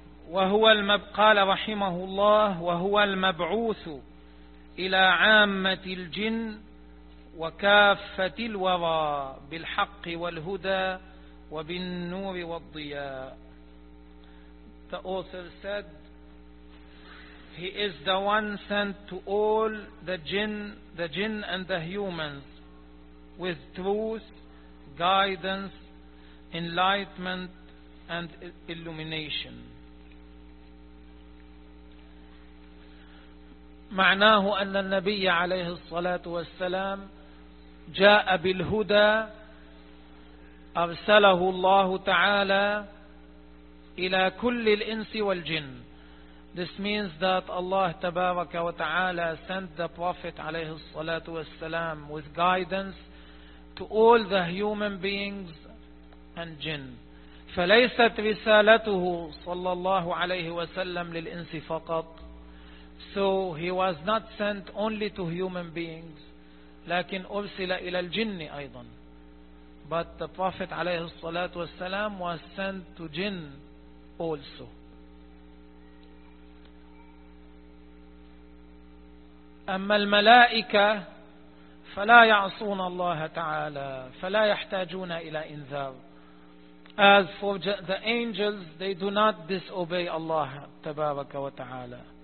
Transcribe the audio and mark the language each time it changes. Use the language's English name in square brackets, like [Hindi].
[Arabic] وهو قال رحمه الله وهو المبعوث إلى عامة الجن وكافة الورى بالحق والهدى وبالنور والضياء. [English] The author said, he is the one sent to all the jinn and the humans with truth, guidance, enlightenment and illumination. [Arabic] معناه أن النبي عليه الصلاة والسلام جاء بالهدى, أرسله الله تعالى إلى كل الإنس والجن. [English] This means that Allah تبارك وتعالى sent the Prophet عليه الصلاة والسلام with guidance to all the human beings and jinn. [Arabic] فليست رسالته صلى الله عليه وسلم للإنس فقط. [English] So he was not sent only to human beings, [Arabic] لكن أرسل إلى الجن أيضا. [English] But the Prophet عليه الصلاة والسلام was sent to jinn also. [Arabic] أما الملائكة فلا يعصون الله تعالى, فلا يحتاجون إلى إنذار. [English] As for the angels, they do not disobey Allah تبارك وتعالى.